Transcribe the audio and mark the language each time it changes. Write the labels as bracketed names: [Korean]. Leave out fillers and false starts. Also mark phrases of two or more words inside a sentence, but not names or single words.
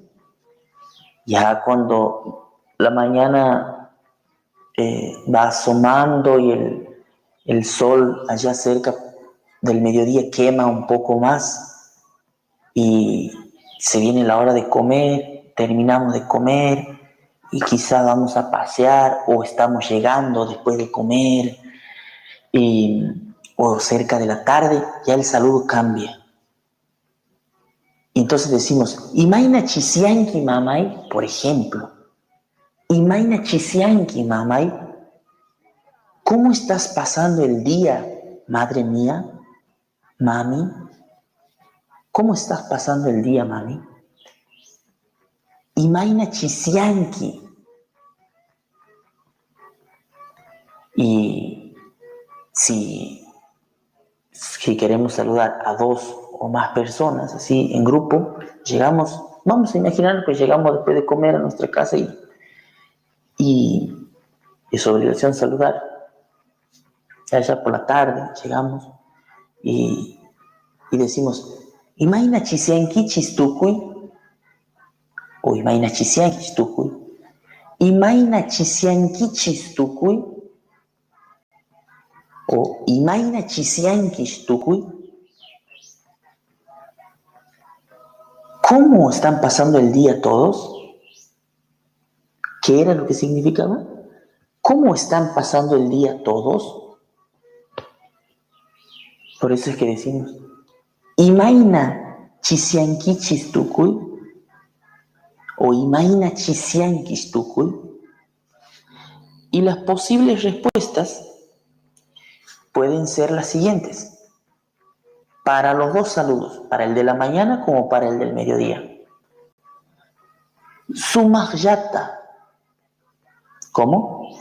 [Spanish] Ya cuando la mañana va asomando y el sol allá cerca del mediodía quema un poco más y se viene la hora de comer, terminamos de comer y quizá vamos a pasear o estamos llegando después de comer o cerca de la tarde, ya el saludo cambia. Y entonces decimos, [Quechua] imaina chisianki mamay, [Spanish] por ejemplo. [Quechua] Imaina chisianki mamay. [Spanish] ¿Cómo estás pasando el día, madre mía, mami? ¿Cómo estás pasando el día, mami? [Quechua] Imaina chisianki. [Spanish] Y si queremos saludar a 2 o más personas, así en grupo, llegamos, vamos a imaginar que llegamos después de comer a nuestra casa y es obligación saludar. Allá por la tarde llegamos y decimos, [Quechua] Imaina chisiankichis tukuy, o Imaina chisiankichis tukuy, Imaina chisiankichis tukuy, o Imaina chisiankichis tukuy. [Spanish] ¿Cómo están pasando el día todos? ¿Qué era lo que significaba? ¿Cómo están pasando el día todos? Por eso es que decimos, [Quechua] Imaina chisiankichis tukuy, o Imaina chisiankis tukuy. [Spanish] Y las posibles respuestas pueden ser las siguientes. Para los 2 saludos, para el de la mañana como para el del mediodía. [Quechua] Sumahyata. ¿Cómo?